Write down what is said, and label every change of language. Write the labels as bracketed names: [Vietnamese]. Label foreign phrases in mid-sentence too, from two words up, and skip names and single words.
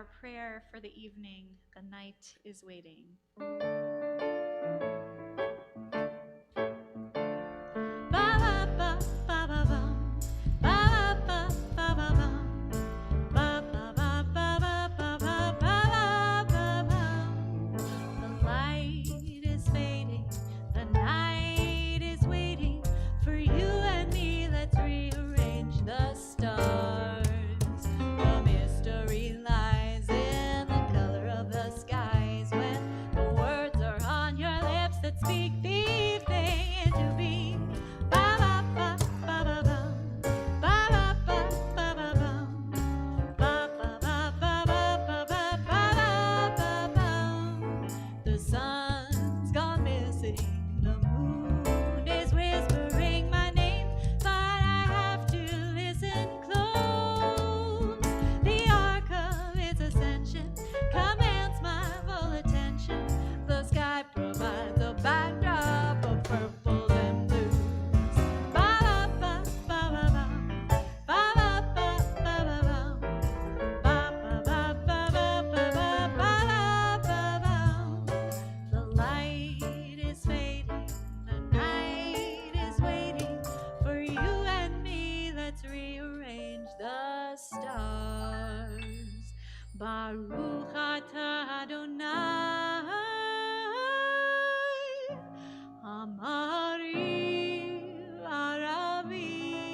[English] prayer for the evening, The Night is Waiting. The light is fading, the night is waiting for you and me. Let's rearrange the stars. The mystery lies in the color of the skies when the words are on your lips that speak the evening into being. Ba ba ba ba ba bum. Ba ba ba ba ba bum. Ba ba ba ba ba ba ba ba ba bum. The sun's gone missing. The moon is whispering my name, but I have to listen close. The arc of its ascension commands my full attention. The sky provides a backdrop of purple and blues. Ba ba ba ba ba bum. Ba ba ba ba ba bum. Ba ba ba ba ba ba ba ba ba bum. The light is fading, the night is waiting for you and me. Let's rearrange the stars. [Hebrew] Baruch atah Adonai, Amari Aravi.